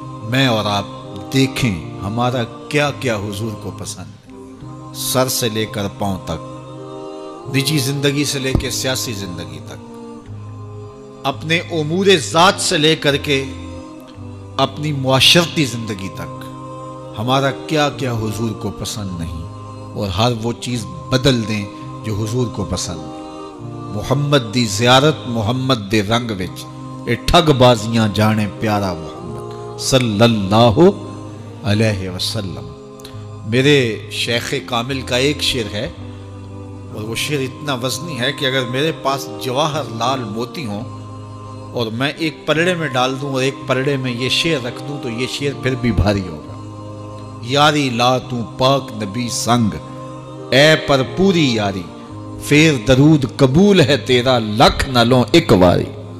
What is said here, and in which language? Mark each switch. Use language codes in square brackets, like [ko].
[ur] میں اور آپ دیکھیں ہمارا کیا کیا حضور کو پسند ہے, سر سے لے کر پاؤں تک, نجی زندگی سے لے کے سیاسی زندگی تک, اپنے امور ذات سے لے کر کے اپنی معاشرتی زندگی تک, ہمارا کیا کیا حضور کو پسند نہیں, اور ہر وہ چیز بدل دیں جو حضور کو پسند ہے. [pa] محمد دی زیارت محمد دے رنگ وچ, اے ٹھگ بازیاں جانے پیارا محمد صلی اللہ علیہ وسلم. [ur] میرے شیخ کامل کا ایک شعر ہے, اور وہ شعر اتنا وزنی ہے کہ اگر میرے پاس جواہر لال موتی ہوں اور میں ایک پلڑے میں ڈال دوں اور ایک پلڑے میں یہ شعر رکھ دوں تو یہ شعر پھر بھی بھاری ہوگا. [pa] یاری لا تو پاک نبی سنگ, اے پر پوری یاری, پھر درود قبول ہے تیرا لکھ نہ لوں ایک واری.